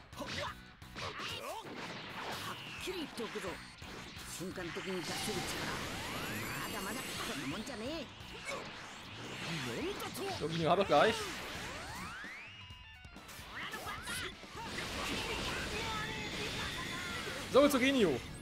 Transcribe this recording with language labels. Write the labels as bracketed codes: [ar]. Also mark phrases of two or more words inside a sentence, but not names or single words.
[ja] きり言っておくぞ。瞬間的に出せる力、まだまだこんなもんじゃねえ。 [de] So, Ginyu, hab doch gleich. So, zu Ginyu.